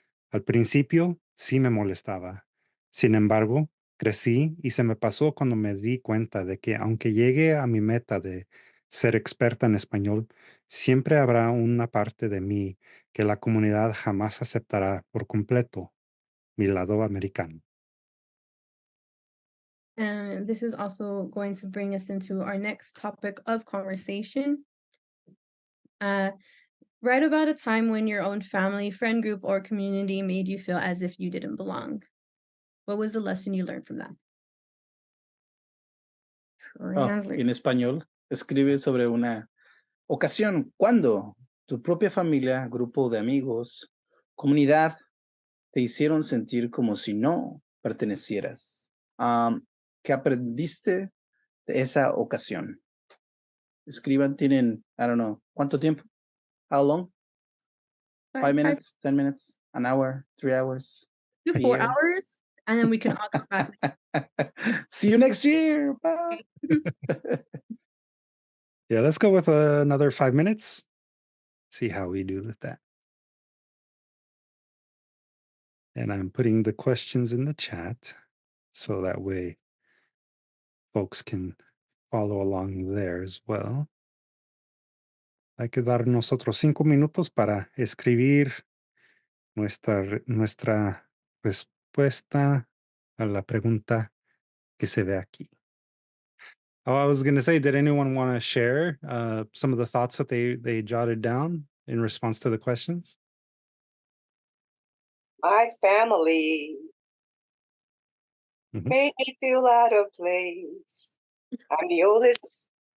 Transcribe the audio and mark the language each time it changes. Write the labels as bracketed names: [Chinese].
[Spanish] Al principio sí me molestaba. Sin embargo, crecí y se me pasó cuando me di cuenta de que aunque llegue a mi meta de ser experta en español, siempre habrá una parte de mí que la comunidad jamás aceptará por completo, mi lado americano. [English] And this is also going to bring us into our next topic of conversation. Uh, write about a time when your own family, friend group, or community made you feel as if you didn't belong. What was the lesson you learned from that? Translate. [Spanish] En español, escribe sobre una ocasión cuando tu propia familia, grupo de amigos, comunidad, te hicieron sentir como si no pertenecieras. ¿Qué aprendiste de esa ocasión? Escriban, tienen, [English] I don't know, [Spanish] ¿cuánto tiempo? [English] How long? 5 minutes, 10 minutes, an hour, 3 hours, to a 4 year. hours, and then we can all come back. See you next year. Bye. Yeah, let's go with another 5 minutes. See how we do with that. And I'm putting the questions in the chat so that way folks can follow along there as well. [Spanish] Hay que darnos otros 5 minutos para escribir nuestra respuesta a la pregunta que se ve aquí. [English] Oh, I was going to say, did anyone want to share some of the thoughts that they jotted down in response to the questions? My family made me feel out of place. I'm the oldest.